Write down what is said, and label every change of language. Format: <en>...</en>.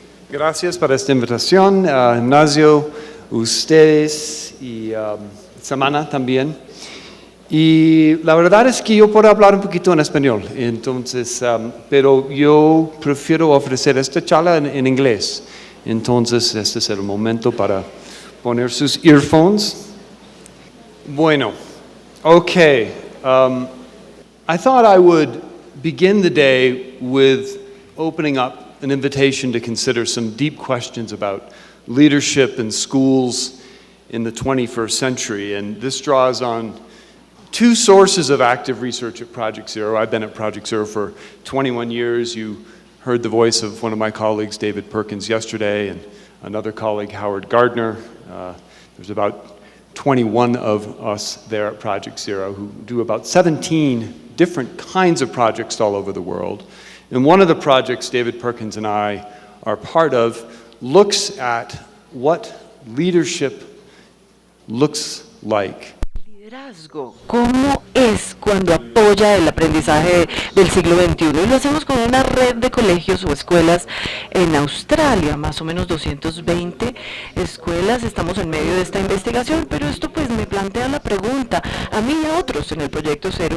<es>Gracias por esta invitación, Ignacio, ustedes y Samana también. Y la verdad es que yo puedo hablar un poquito en español, entonces, pero yo prefiero ofrecer esta charla en inglés. Entonces, este es el momento para poner sus earphones. Bueno, okay.</es> <en>I thought I would begin the day with opening up an invitation to consider some deep questions about leadership in schools in the 21st century. And this draws on two sources of active research at Project Zero. I've been at Project Zero for 21 years. You heard the voice of one of my colleagues, David Perkins, yesterday, and another colleague, Howard Gardner. There's about 21 of us there at Project Zero who do about 17 different kinds of projects all over the world. And one of the projects David Perkins and I are part of looks at what leadership looks like.</en> <es>Liderazgo, ¿cómo es cuando apoya el aprendizaje del siglo XXI? Y lo hacemos con una red de colegios o escuelas en Australia, más o menos 220 escuelas. Estamos en medio de esta investigación, pero esto pues me plantea la pregunta a mí y a otros en el Proyecto Cero.</es>